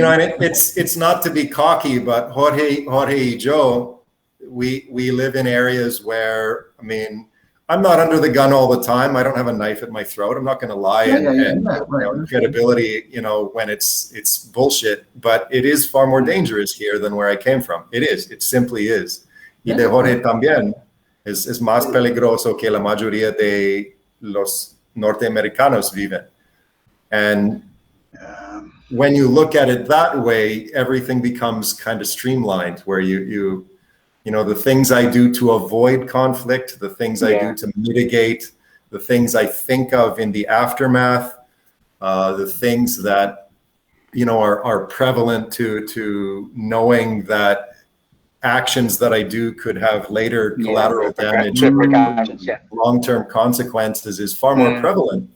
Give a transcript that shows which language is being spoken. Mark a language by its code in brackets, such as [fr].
[en] And it's not to be cocky, but Jorge y Joe, we live in areas where, I mean, I'm not under the gun all the time. I don't have a knife at my throat. I'm not going to lie and credibility, when it's bullshit. But it is far more dangerous here than where I came from. It is. It simply is. [es] Y de Jorge también es más peligroso que la mayoría de los norteamericanos viven. [en] And when you look at it that way, everything becomes kind of streamlined, where you the things I do to avoid conflict, the things I do to mitigate, the things I think of in the aftermath, the things that, are prevalent to knowing that actions that I do could have later collateral damage, long-term consequences, is far more prevalent.